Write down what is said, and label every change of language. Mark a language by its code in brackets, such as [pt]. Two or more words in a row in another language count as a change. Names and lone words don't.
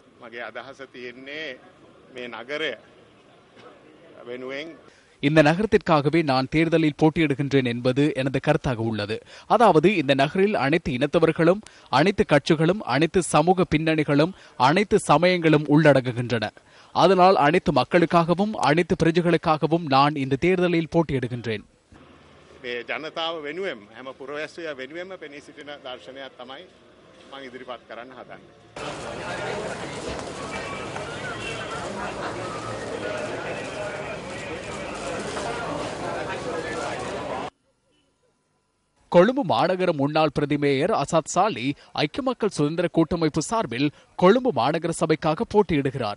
[ta] இந்த நகரத்திற்காகவே நான் தேர்தலில் போட்டியிடுகின்றேன் என்பது எனது கருத்தாக உள்ளது. அதாவது இந்த நகரில் அனைத்து இனத்தவர்களும், அனைத்து கட்சிகளும், அனைத்து சமூக பின்னணிகளும், அனைத்து சமயங்களும் உள்ளடங்குகின்றன. அதனால் அனைத்து மக்களுக்காகவும் அனைத்து பிரஜைகளுக்காகவும் நான் இந்த தேர்தலில் போட்டியிடுகின்றேன். [si] ජනතාව වෙනුවෙන් හැම පුරවැසිය වෙනුවෙන්ම පෙනී සිටින දර්ශනයක් තමයි මම ඉදිරිපත් කරන්න හදන්නේ. [ta] கொழும்பு மாநகர முன்னாள் பிரதி மேயர் அசாத் சாலி ஐக்கிய மக்கள் சுதந்திர கூட்டமைப்பு சார்பில் கொழும்பு மாநகர சபைக்காக போட்டியிடுகிறார்.